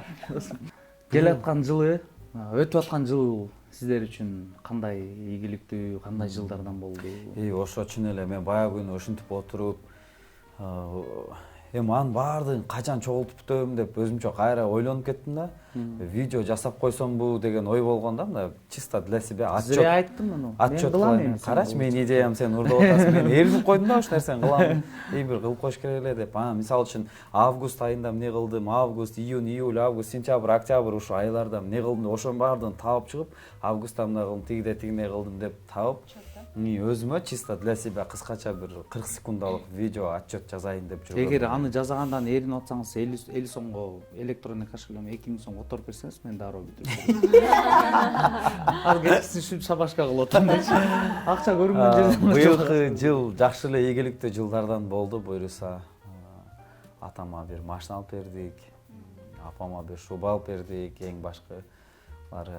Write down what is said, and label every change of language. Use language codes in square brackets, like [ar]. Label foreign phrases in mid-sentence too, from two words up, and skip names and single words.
[ky] Келаткан жылы, өтүп аткан жыл сиздер үчүн кандай ийгиликтүү, кандай жылдардан болду? Ошо чын эле мен баягы күнү ушинтип отуруп эми анын баардыгын качан чогултуп бүтөм деп өзүмчө кайра ойлонуп кеттим да. Видео жасап койсомбу деген ой болгон да, мына [ru] чисто для себя [ky] отчет. Зря айттым муну. Отчет кылам. Карачы, менин идеям сен урдап атасың. Мен эринип койдум да, ошол нерсени кылам. Бир кылып коюш керек эле деп. Мисалы үчүн август айында эмне кылдым? Август, июнь, июль, август, сентябрь, октябрь ушул айларда эмне кылдым деп ошонун баардыгын таап чыгып, августта эмне кылдым, тигине кылдым деп таап, өзүмө [ru] чисто для себя [ky] кыскача бир 40 секундалык видео отчет жазайын деп жүргөм. Эгер аны жазагандан эринип атсаңыз 50 сомго электронный кошелегиме 2000 сом которуп берсеңиз, мен дароо бүтүрүп берем. Ал кетсин үчүн шабашка кылып атам дечи. Акча көрүнгөн жерден. Быйылкы жыл жакшы эле ийгиликтүү жылдардан болду. Буюрса атама бир машина алып бердик, апама бир шуба алып бердик, эң башкылары.